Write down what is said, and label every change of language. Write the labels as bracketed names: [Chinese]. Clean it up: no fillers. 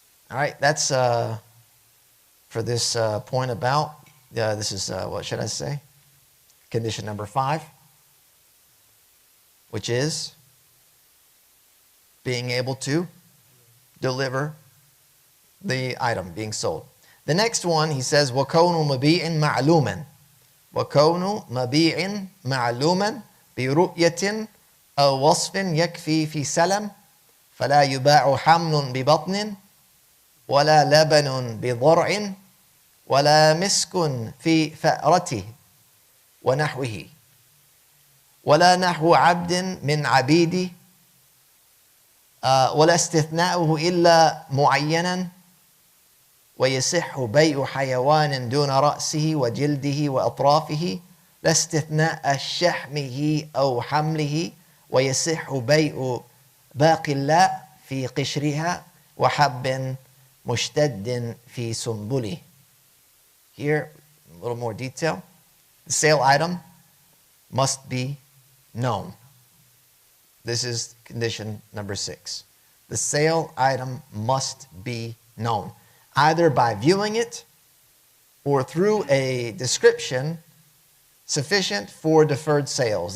[English] All right, that's for this point about. This is what should I say? Condition number 5, which is being able to deliver the item being sold. The next one, he says, [Arabic] وَكَوْنُ مَبِيعٍ مَعْلُومًا وَكَوْنُ مَبِيعٍ مَعْلُومًا بِرُؤْيَةٍ أَوْ وَصْفٍ يَكْفِي فِي سَلَمٍ فَلَا يُبَاعُ حَمْلٌ بِبَطْنٍ وَلَا لَبَنٌ بِضَرْعٍ وَلَا مِسْكٌ فِي فَأْرَتِهِ وَنَحْوِهِ وَلَا نَحْوُ عَبْدٍ مِنْ عَبِيدِهِ وَلَا اسْتِثْنَاؤُهُ إِلَّا مُعَيَّنًا ويصح بيع حيوان دون رأسه وجلده وأطرافه لا استثناء شحمه أو حمله ويصح بيع باقي اللاء في قشرها وحب مشتد في سنبله. [English] Here, a little more detail. The sale item must be known. This is condition number 6. The sale item must be known, either by viewing it or through a description sufficient for deferred sales.